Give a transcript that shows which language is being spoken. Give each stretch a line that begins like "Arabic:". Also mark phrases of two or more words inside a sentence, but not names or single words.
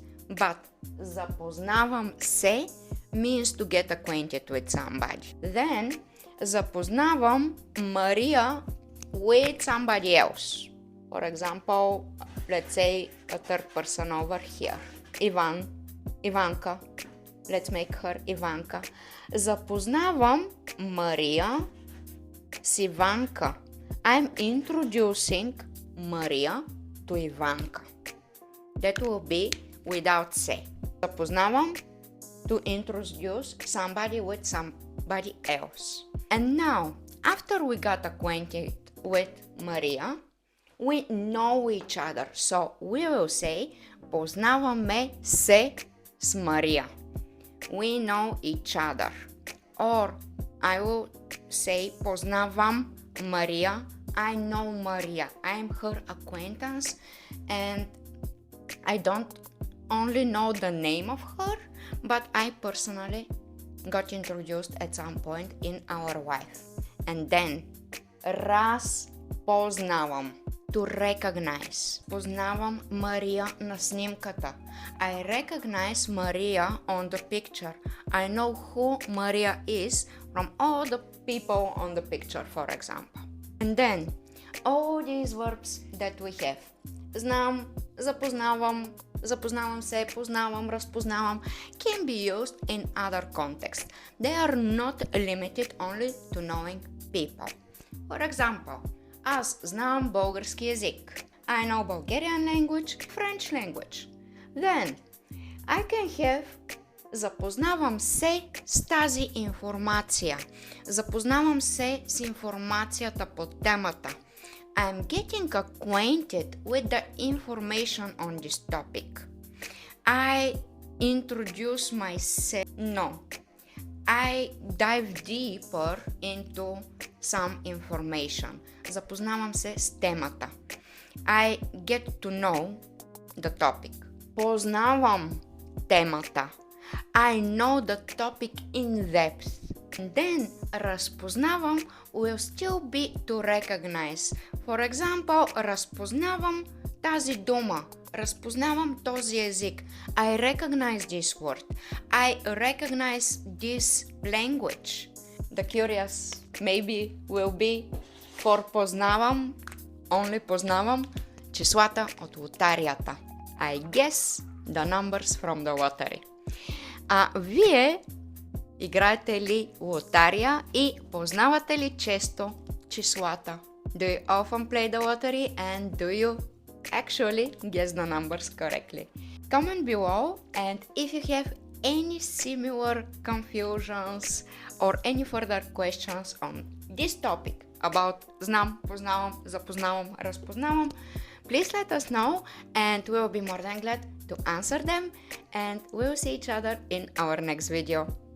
English: But
Bulgarian: Запознавам се
English: means to get acquainted with somebody. Then Запознавам Maria with somebody else. For example, let's say a third person over here. Ivanka. Let's make her Ivanka.
Bulgarian: Запознавам Maria с Ivanka.
English: I'm introducing Maria to Ivanka. That will be without se. Запознавам to introduce somebody with somebody else. And now, after we got acquainted with Maria, we know each other. So we will say
Bulgarian: Познаваме се с Maria.
English: We know each other. Or I will say Познавам Maria. I know Maria. I am her acquaintance and I don't only know the name of her, but I personally got introduced at some point in our life. And then Разпознавам, to recognize.
Bulgarian: Познавам Maria на снимката.
English: I recognize Maria on the picture. I know who Maria is from all the people on the picture, for example. And then all these verbs that we have.
Bulgarian: Знам, запознавам, Запознавам се, познавам, разпознавам
English: can be used in other contexts. They are not limited only to knowing people. For example,
Bulgarian: аз знам български език.
English: I know Bulgarian language, French language. Then, I can have
Bulgarian: запознавам се с тази информация. Запознавам се с информацията по темата.
English: I'm getting acquainted with the information on this topic. I introduce myself. No. I dive deeper into some information.
Bulgarian: Запознавам се с темата.
English: I get to know the topic.
Bulgarian: Познавам темата.
English: I know the topic in depth. And then разпознавам will still be to recognize. For example,
Bulgarian: разпознавам тази дума. Разпознавам този език.
English: I recognize this word. I recognize this language. The curious maybe will be, For познавам, only
Bulgarian: познавам числата от лотарията.
English: I guess the numbers from the lottery.
Bulgarian: Вие играете ли лотария и познавате ли често числата?
English: Do you often play the lottery and do you actually guess the numbers correctly? Comment below, and if you have any similar confusions or any further questions on this topic about
Bulgarian: Знам, Познавам, Запознавам, Разпознавам,
English: please let us know and we will be more than glad to answer them, and we will see each other in our next video.